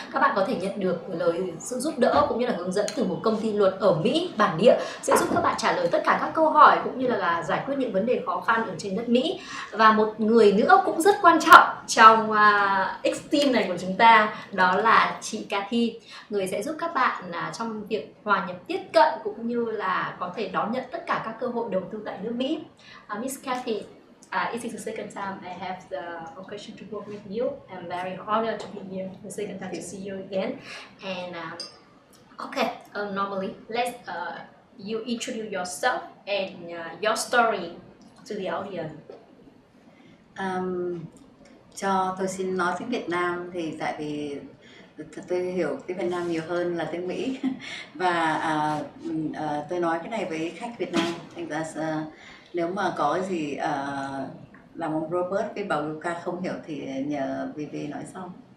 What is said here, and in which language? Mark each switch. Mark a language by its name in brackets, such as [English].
[Vietnamese] Các bạn có thể nhận được sự giúp đỡ cũng như là hướng dẫn từ một công ty luật ở Mỹ bản địa sẽ giúp các bạn trả lời tất cả các câu hỏi cũng như là giải quyết những vấn đề khó khăn ở trên đất Mỹ. Và một người nữa cũng rất quan trọng trong X-Team này của chúng ta, đó là chị Cathy, người sẽ giúp các bạn trong việc hòa nhập tiếp cận cũng như là có thể đón nhận tất cả các cơ hội đầu tư tại nước Mỹ. [English] Miss Cathy, it is the second time I have the occasion to work with you. I'm very honored to be here the second time to see you again. And normally let's you introduce yourself and your story to the audience. [Vietnamese] Cho tôi xin nói tiếng Việt Nam thì tại vì tôi hiểu tiếng Việt Nam nhiều hơn là tiếng Mỹ và tôi nói cái này với khách Việt Nam, thành ra nếu mà có gì làm ông Robert với bà Wilka không hiểu thì nhờ Vivi nói sau.